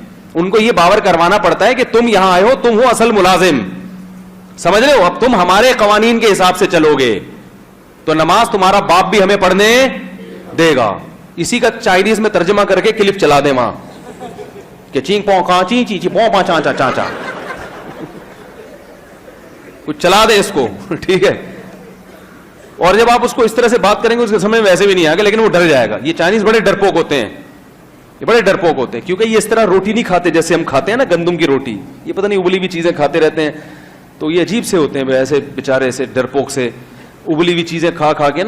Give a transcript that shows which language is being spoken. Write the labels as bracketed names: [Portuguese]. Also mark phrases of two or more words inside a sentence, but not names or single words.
[Urdu] ان کو یہ باور کروانا پڑتا ہے کہ تم یہاں آئے ہو, تم ہو اصل ملازم, سمجھ رہے ہو, اب تم ہمارے قوانین کے حساب سے چلو گے تو نماز تمہارا باپ بھی ہمیں پڑھنے دے گا. اسی کا چائنیز میں ترجمہ کر کے کلپ چلا دیں وہاں کہ چینگ پوں کہاں چی چی چی پوں پا چا چا چا چا, کچھ چلا دیں اس کو, ٹھیک ہے. اور جب آپ اس کو اس طرح سے بات کریں گے اس کے سمجھ میں ویسے بھی نہیں آئے گا, لیکن وہ ڈر جائے گا. یہ چائنیز بڑے ڈرپوک ہوتے ہیں, یہ بڑے ڈرپوک ہوتے ہیں کیونکہ یہ اس طرح روٹی نہیں کھاتے جیسے ہم کھاتے ہیں نا گندم کی روٹی. یہ پتہ نہیں ابلی ہوئی چیزیں کھاتے رہتے ہیں تو یہ عجیب سے ہوتے ہیں ایسے بیچارے, ایسے ڈرپوک سے ابلی ہوئی چیزیں کھا کھا کے نا.